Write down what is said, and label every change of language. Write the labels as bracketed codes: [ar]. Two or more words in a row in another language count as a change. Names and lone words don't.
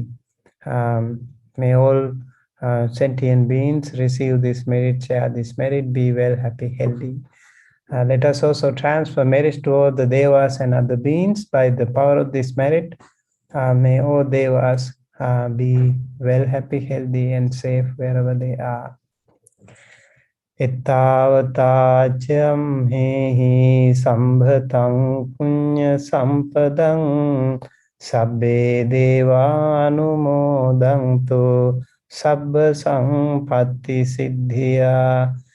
[en] May all sentient beings receive this merit, share this merit, be well, happy, healthy. Let us also transfer merits to all the devas and other beings by the power of this merit. May all devas be well, happy, healthy, and safe wherever they are. [pi] Ittavatājam hehi sambhatang punya sampadang sabbe devanumodantu sabba sampatti siddhya.